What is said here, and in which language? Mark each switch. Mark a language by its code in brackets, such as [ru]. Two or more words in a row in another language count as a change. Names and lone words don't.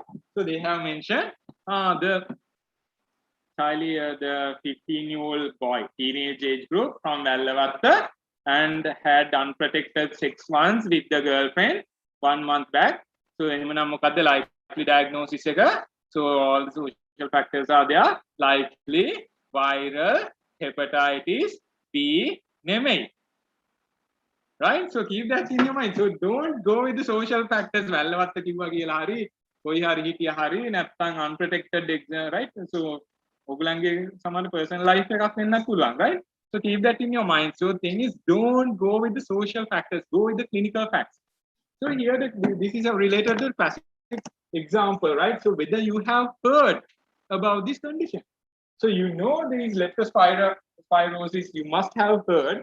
[en] So they have mentioned the 15-year-old boy, teenage age group from Vallavatta, and had unprotected 6 months with the girlfriend 1 month back. So the likely diagnosis. So all the social factors are there. Likely viral hepatitis B [si] නෙමෙයි. [en] Right? So keep that in your mind. So don't go with the social factors. [si] වැල්ලවත්ත කිව්වා කියලා හරි කොයි හරි හිටියා හරි නැත්නම් unprotected, right? So ඔයගලන්ගේ සමහර [en] personal life [si] එකක් වෙන්නත් පුළුවන්, [en] right? So keep that in your mind. So thing is, don't go with the social factors, go with the clinical facts. So here this is a related to classic example, right? So whether you have heard about this condition. So you know there is leptospirosis, you must have heard.